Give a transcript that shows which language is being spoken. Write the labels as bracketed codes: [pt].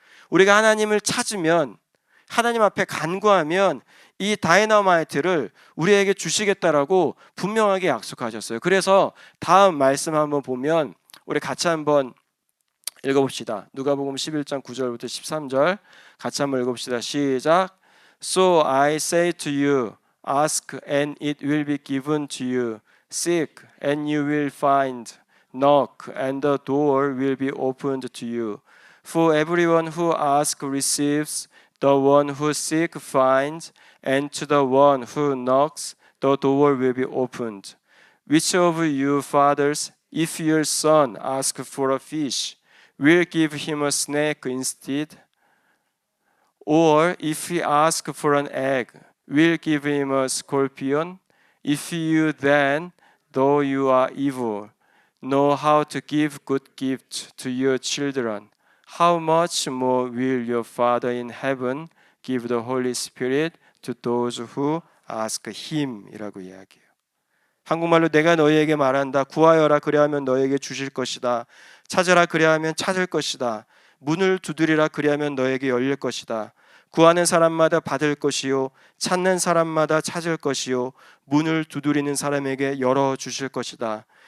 [ko] 우리가 하나님을 찾으면, 하나님 앞에 간구하면 이 다이너마이트를 우리에게 주시겠다라고 분명하게 약속하셨어요. 그래서 다음 말씀 한번 보면 우리 같이 한번 읽어봅시다. 누가복음 11장 9절부터 13절 같이 한번 읽어봅시다. 시작. [en] So I say to you, ask and it will be given to you. Seek and you will find. Knock and the door will be opened to you. For everyone who asks receives, the one who seeks finds, and to the one who knocks the door will be opened. Which of you fathers, if your son asks for a fish, will give him a snake instead? Or if he asks for an egg, will give him a scorpion? If you then, though you are evil, know how to give good gifts to your children, how much more will your Father in heaven give the Holy Spirit to those who ask him? [ko] 이라고 이야기해요. 한국말로 내가 너희에게 말한다. 구하여라 그리하면 너희에게 주실 것이다. 찾으라 그리하면 찾을 것이다. 문을 두드리라 그리하면 너희에게 열릴 것이다. 구하는 사람마다 받을 것이요 찾는 사람마다 찾을 것이요 문을 두드리는 사람에게 열어 주실 것이다.